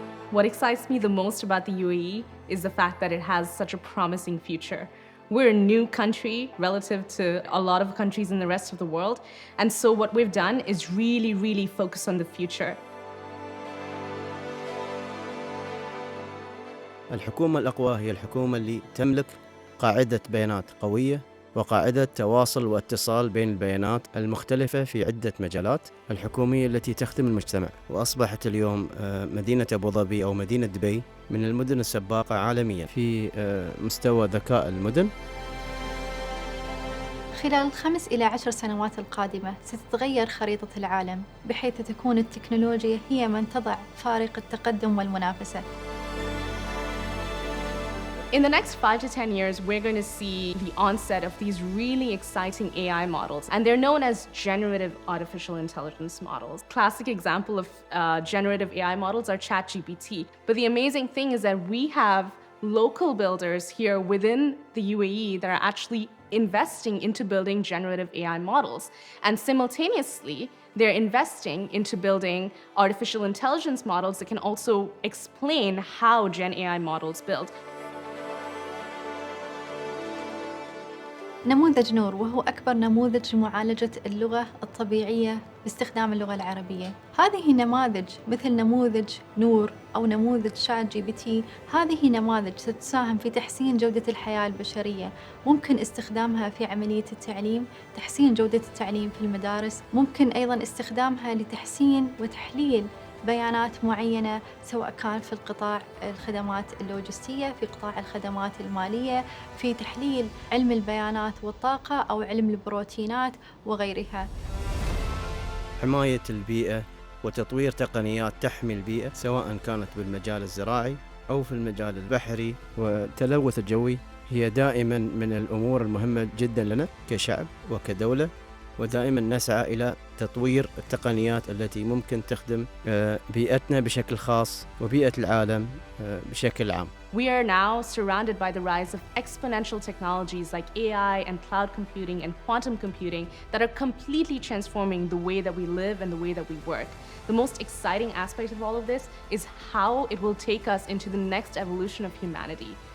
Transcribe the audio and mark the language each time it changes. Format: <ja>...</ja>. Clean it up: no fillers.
<en>What excites me the most about the UAE is the fact that it has such a promising future. We're a new country relative to a lot of countries in the rest of the world. And so what we've done is really focus on the future.</en> <ar>الحكومة الأقوى هي الحكومة اللي تملك قاعدة بيانات قوية وقاعدة تواصل واتصال بين البيانات المختلفة في عدة مجالات الحكومية التي تخدم المجتمع. وأصبحت اليوم مدينة أبو ظبي أو مدينة دبي من المدن السباقة عالميا في مستوى ذكاء المدن. خلال 5 إلى 10 سنوات القادمة ستتغير خريطة العالم بحيث تكون التكنولوجيا هي من تضع فارق التقدم والمنافسة.</ar> <en>In the next 5 to 10 years, we're going to see the onset of these really exciting AI models, and they're known as generative artificial intelligence models. Classic example of generative AI models are ChatGPT. But the amazing thing is that we have local builders here within the UAE that are actually investing into building generative AI models. And simultaneously, they're investing into building artificial intelligence models that can also explain how Gen AI models build.</en> <ar>نموذج نور وهو أكبر نموذج لمعالجة اللغة الطبيعية باستخدام اللغة العربية. هذه نماذج مثل نموذج نور أو نموذج شات جي بي تي، هذه نماذج ستساهم في تحسين جودة الحياة البشرية. ممكن استخدامها في عملية التعليم، تحسين جودة التعليم في المدارس، ممكن أيضاً استخدامها لتحسين وتحليل بيانات معينة سواء كان في القطاع الخدمات اللوجستية، في قطاع الخدمات المالية، في تحليل علم البيانات والطاقة أو علم البروتينات وغيرها. حماية البيئة وتطوير تقنيات تحمي البيئة سواء كانت بالمجال الزراعي أو في المجال البحري والتلوث الجوي هي دائما من الأمور المهمة جدا لنا كشعب وكدولة، ودائما نسعى إلى تطوير التقنيات التي ممكن تخدم بيئتنا بشكل خاص وبيئة العالم بشكل عام.</ar> <en>We are now surrounded by the rise of exponential technologies like AI and cloud computing and quantum computing that are completely transforming the way that we live and the way that we work. The most exciting aspect of all of this is how it will take us into the next evolution of humanity.</en>